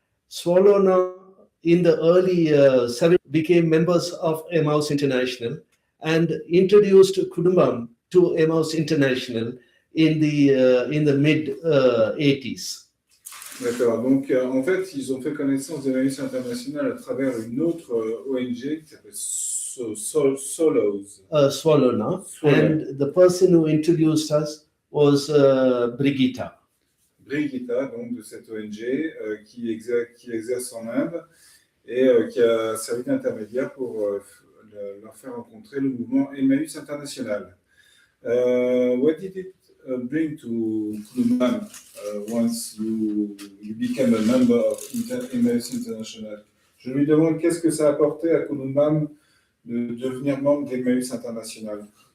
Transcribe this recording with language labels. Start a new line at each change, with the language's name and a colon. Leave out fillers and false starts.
English: Swallowna in the early 70s became members of Emmaüs International and introduced Kudumbam to Emmaüs International in the mid-80s.
French: D'accord, donc en fait, ils ont fait connaissance d'Emmaüs International à travers une autre ONG qui s'appelle
English: Swallowna, and the person who introduced us was Brigitta.
French: Brigitta, donc de cette ONG qui exerce en Inde et qui a servi d'intermédiaire pour leur faire rencontrer le mouvement Emmaüs International.
English: What did it bring to Kudumbam once you became a member of Emmaüs International?
French: Je lui demande qu'est-ce que ça a apporté à Kudumbam de devenir membre d'Emmaüs International.